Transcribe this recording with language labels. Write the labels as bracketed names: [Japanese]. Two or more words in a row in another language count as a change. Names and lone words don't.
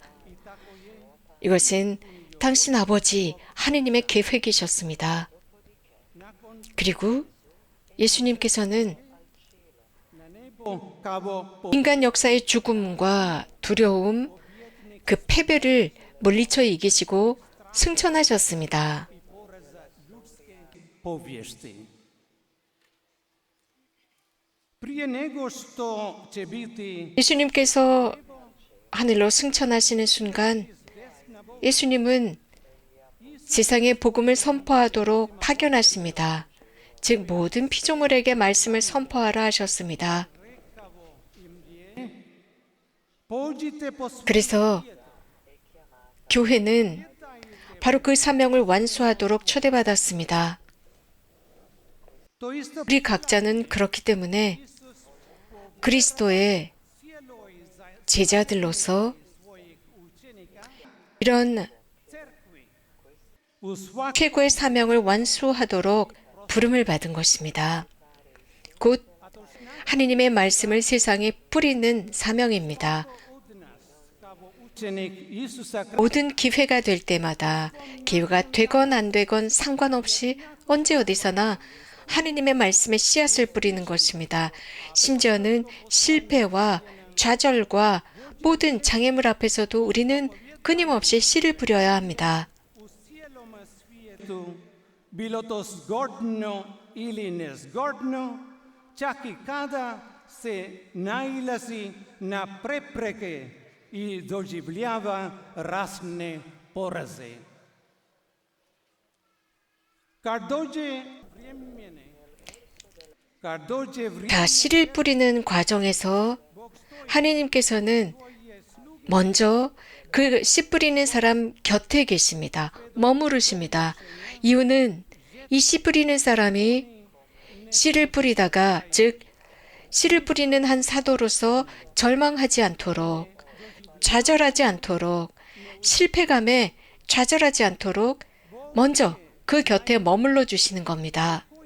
[Korean] 이것은 당신 아버지 하느님의 계획이셨습니다. 그리고 예수님께서는 [Croatian] Nebo kao [Korean] 인간 역사의 죽음과 두려움, 그 패배를 물리쳐 이기시고 승천하셨습니다. [Croatian] povijesti. Prije nego što će biti [Korean] 예수님께서 하늘로 승천하시는 순간 예수님은 세상에 복음을 선포하도록 파견하십니다. 즉 모든 피조물에게 말씀을 선포하라 하셨습니다. [Croatian] pođite po svijetu [Korean] 그래서 교회는 바로 그 사명을 완수하도록 초대받았습니다. [Croatian] To isto [Korean] 우리 각자는 그렇기 때문에 그리스도의 [Croatian] cielo i [Korean] 제자들로서 [Croatian] svojih učenika [Korean] 이런 [Croatian] crkvi u svakom [Korean] 최고의 사명을 완수하도록 부름을 받은 것입니다. 곧 하느님의 말씀을 세상에 뿌리는 사명입니다. [Croatian] od nas kao učenik Isusa Krista [Korean] 모든 기회가 될 때마다 기회가 되건 안 되건 상관없이 언제 어디서나 하느님의 말씀에 씨앗을 뿌리는 것입니다. 심지어는 실패와 좌절과 모든 장애물 앞에서도 우리는 끊임없이 씨를 뿌려야 합니다. [Croatian] u cijelom svijetu, bilo to zgodno ili nezgodno, čak i kada se nailazi na prepreke i doživljava razne poraze. Kad dođe [Korean] 다 씨를 뿌리는 과정에서 하느님께서는 먼저 그 씨 뿌리는 사람 곁에 계십니다. 머무르십니다. 이유는 이 씨 뿌리는 사람이 씨를 뿌리다가, 즉 씨를 뿌리는 한 사도로서 절망하지 않도록, 좌절하지 않도록, 실패감에 좌절하지 않도록 먼저 그 곁에 머물러 주시는 겁니다.